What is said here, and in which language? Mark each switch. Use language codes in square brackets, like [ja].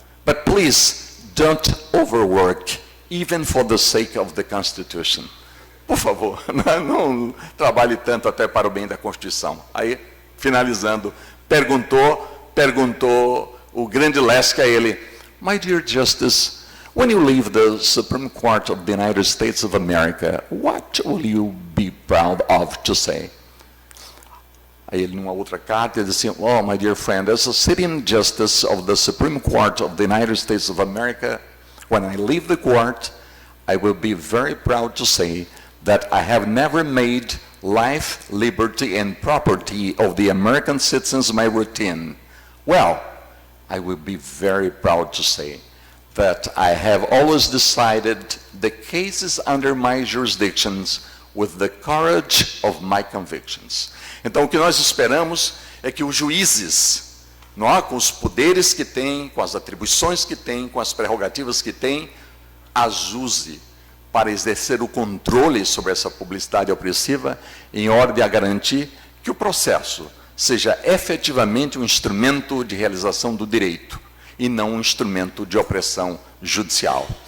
[en] But please, don't overwork, even for the sake of the Constitution. [pt] Por favor, não trabalhe tanto até para o bem da Constituição. Aí, finalizando, perguntou o grande Laski a ele, [en] my dear Justice, when you leave the Supreme Court of the United States of America, what will you be proud of to say? [pt] Aí ele, numa outra carta, ele disse, [en] oh, my dear friend, as a sitting justice of the Supreme Court of the United States of America, when I leave the court, I will be very proud to say that I have never made life, liberty, and property of the American citizens my routine. Well, I will be very proud to say that I have always decided the cases under my jurisdictions with the courage of my convictions. [pt] Então, o que nós esperamos é que os juízes, com os poderes que têm, com as atribuições que têm, com as prerrogativas que têm, as use para exercer o controle sobre essa publicidade opressiva, em ordem a garantir que o processo seja efetivamente um instrumento de realização do direito e não um instrumento de opressão judicial.